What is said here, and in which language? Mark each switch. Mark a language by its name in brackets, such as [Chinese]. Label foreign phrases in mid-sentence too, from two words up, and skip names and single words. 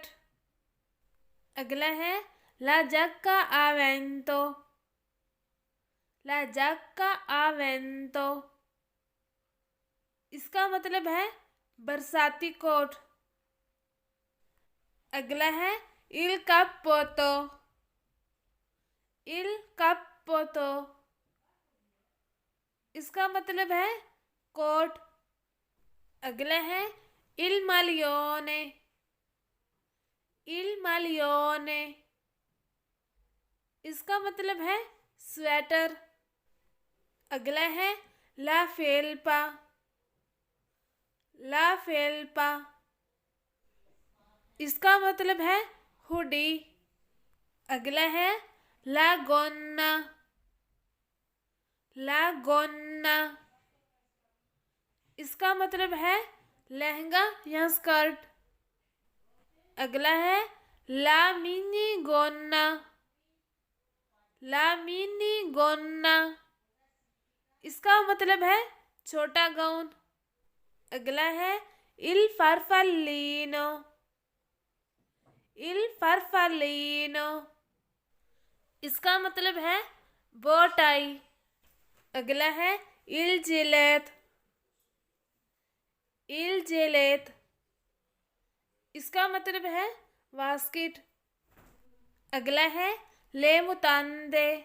[Hindi] अगला है [Italian] la giacca a vento. la giacca a vento [Hindi] इसका मतलब है बरसाती कोट। अगला है [Italian] il cappotto। il cappotto [Hindi] इसका मतलब है कोट। अगला है [Italian] il maglione। il maglione [Hindi] इसका मतलब है स्वेटर। अगला है [Italian] la felpa. la felpa [Hindi] इसका मतलब है हुडी। अगला है [Italian] la gonna. la gonna [Hindi] इसका मतलब है लहंगा या स्कर्ट। अगला है [Italian] la mini gonna. la mini gonna [Hindi] इसका मतलब है छोटा गाउन। अगला है [Italian] il farfallino। il farfallino [Hindi] इसका मतलब है बो टाई। अगला है [Italian] il gilet. il gilet [Hindi] इसका मतलब है वास्किट। अगला है [Italian] le mutande.